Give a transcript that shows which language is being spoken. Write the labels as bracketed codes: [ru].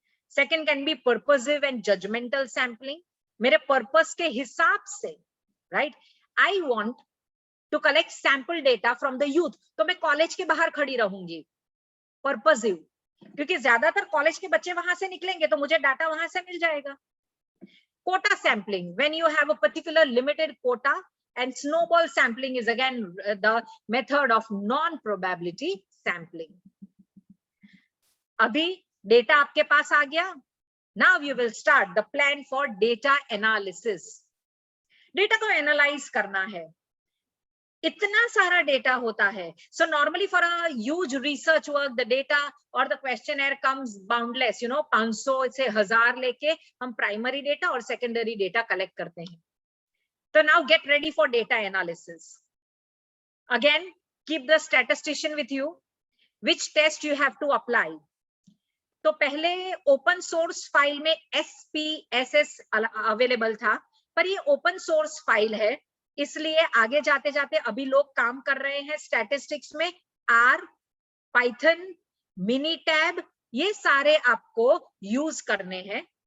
[en] second can be purposive and judgemental sampling, [hi] मेरे purpose के हिसाब से, [en] Right? I want to collect sample data from the youth, [hi] तो मैं कॉलेज के बाहर खड़ी रहूंगी, पर्पसिव, क्योंकि ज्यादातर कॉलेज के बच्चे वहां से निकलेंगे तो मुझे डाटा वहां से मिल जाएगा। [en] Quota sampling, when you have a particular limited quota, and snowball sampling is again the method of non-probability sampling. [hi] अभी डेटा आपके पास आ गया, [en] now you will start the plan for data analysis. [hi] Data को analyse करना है, इतना सारा data होता है। [en] So normally for a huge research work, the data or the questionnaire comes boundless, [hi] 500 से 1000 लेके हम प्राइमरी डेटा और सेकेंडरी डेटा कलेक्ट करते हैं। [en] तो now get ready for data analysis. Again, keep the statistician with you. Which test you have to apply? [hi] तो पहले open source file में SPSS अवेलेबल था, पर ये ओपन सोर्स फाइल है, इसलिए आगे जाते जाते अभी लोग काम कर रहे हैं स्टैटिस्टिक्स में R, पाइथन, मिनीटैब, ये सारे आपको यूज करने हैं।